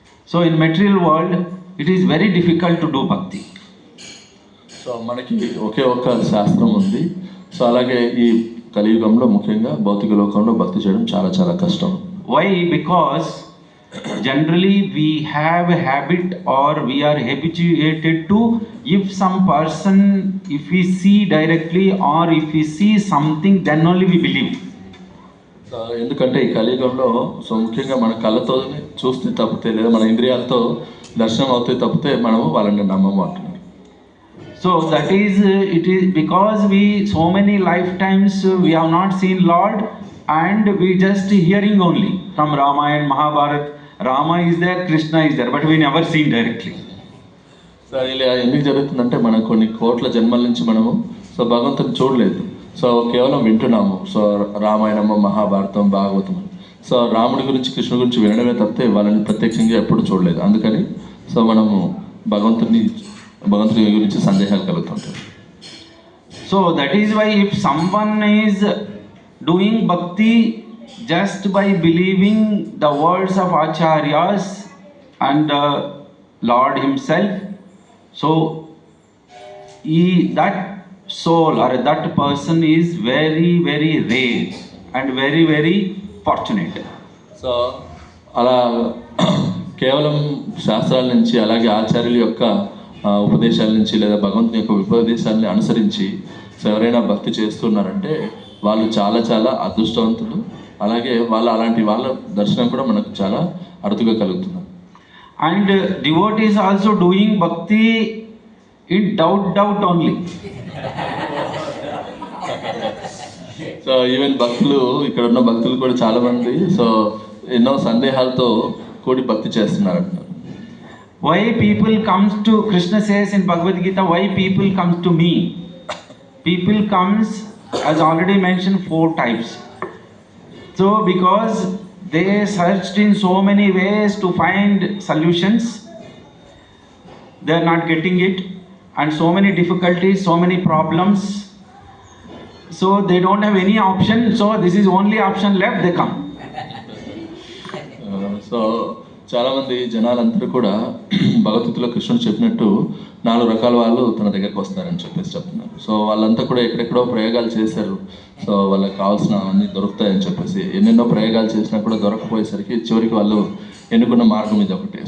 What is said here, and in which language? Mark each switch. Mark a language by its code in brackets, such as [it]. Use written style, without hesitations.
[en] So in material world, it is very difficult to do bhakti. [te] So మనకి ఒకే ఒక్క శాస్త్రం ఉంది. సో అలాగే ఈ కలియుగంలో ముఖ్యంగా భౌతిక లోకంలో భక్తి చేయడం చాలా చాలా కష్టం. [en] Why? Because generally we have a habit or we are habituated to, if some person, if we see directly or if we see something, then only we believe. [te] So ఎందుకంటే ఈ కలియుగంలో సో ముఖ్యంగా మన కళ్ళతో చూస్తే తప్పితే లేదా మన ఇంద్రియాలతో దర్శనం అవుతే తప్పితే మనము వాళ్ళని నమ్మము అంటున్నారు. [en] So that is, it is because we so many lifetimes we have not seen Lord and we just hearing only from Ramayana, Mahabharata. Rama is there, Krishna is there, but we never seen directly. [te] So ఇలా ఎందుకు జరుగుతుందంటే మనం కొన్ని కోట్ల జన్మల నుంచి మనము so భగవంతుని చూడలేదు. సో కేవలం వింటున్నాము. సో రామాయణము, మహాభారతం, భాగవతం. సో రాముడి గురించి, కృష్ణుడి గురించి వినడమే తప్పితే వాళ్ళని ప్రత్యక్షంగా ఎప్పుడు చూడలేదు. అందుకని సో మనము భగవంతుని గురించి సందేహాలు కలుగుతుంటాయి. [en] So that is why if someone is doing bhakti just by believing the words of acharyas and Lord himself, so that soul or that person is very very rare and very very fortunate. [te] So అలా కేవలం శాస్త్రాల నుంచి అలాగే ఆచార్యుల యొక్క ఉపదేశాల నుంచి లేదా భగవంతుని యొక్క ఉపదేశాలని అనుసరించి సో ఎవరైనా భక్తి చేస్తున్నారంటే వాళ్ళు చాలా చాలా అదృష్టవంతులు. అలాగే అలాంటి వాళ్ళ దర్శనం కూడా మనకు చాలా అరుదుగా కలుగుతుంది. [en] And devotees also doing bhakti in doubt only. [te] So even భక్తులు ఇక్కడ ఉన్న భక్తులు కూడా చాలా మంది సో ఎన్నో సందేహాలతో కూడి భక్తి చేస్తున్నారు. [en] Why people comes to Krishna says in Bhagavad Gita, why people comes to me? People comes, as already mentioned, 4 types. So because they searched in so many ways to find solutions, they are not getting it, and so many difficulties, so many problems, so they don't have any option, so this is only option left, they come. [te] So చాలామంది జనాలందరూ కూడా భగవద్గీతలో కృష్ణుడు చెప్పినట్టు 4 రకాల వాళ్ళు తన దగ్గరికి వస్తారని చెప్పేసి చెప్తున్నారు. సో వాళ్ళంతా కూడా ఎక్కడెక్కడో ప్రయోగాలు చేశారు. సో వాళ్ళకి కావాల్సిన అన్నీ దొరుకుతాయని చెప్పేసి ఎన్నెన్నో ప్రయోగాలు చేసినా కూడా దొరకపోయేసరికి చివరికి వాళ్ళు ఎన్నుకున్న మార్గం ఇది ఒకటి.